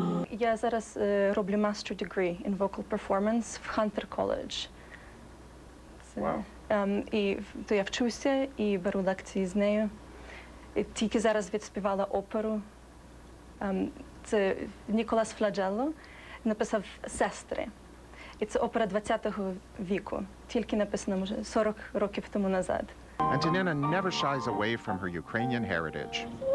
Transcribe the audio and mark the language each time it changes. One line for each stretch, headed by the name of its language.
Ukrainian: Я зараз роблю Master Degree in Vocal Performance в Hunter College.
English: Wow.
Ukrainian: І то я вчуся і беру лекції з нею. І тільки зараз відспівала оперу. Це Ніколас Фладжелло написав «Сестри». І це опера 20-го віку, тільки написана, може, 40 років тому назад.
English: Antonina never shies away from her Ukrainian heritage.